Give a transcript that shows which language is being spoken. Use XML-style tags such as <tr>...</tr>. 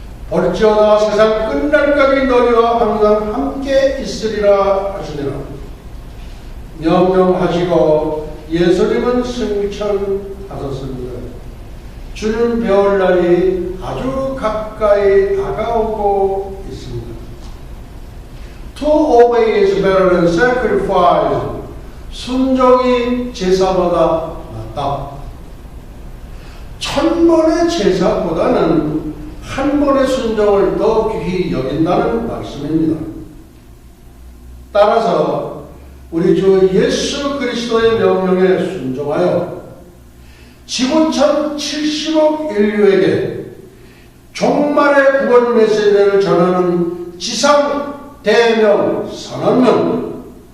<ko>볼지어다 세상 끝날까지 너희와 항상 함께 있으리라 하시니라. 명령하시고 예수님은 승천하셨습니다. 주는 배울 날이 아주 가까이 다가오고 있습니다.</ko> <en>To obey is better than sacrifice.</en> <ko>순종이 제사보다 낫다. 1000번의 제사보다는 한 번의 순종을 더 귀히 여긴다는 말씀입니다. 따라서 우리 주 예수 그리스도의 명령에 순종하여 지구촌 70억 인류에게 종말의 구원 메시지를 전하는 지상 대명 선언문</ko>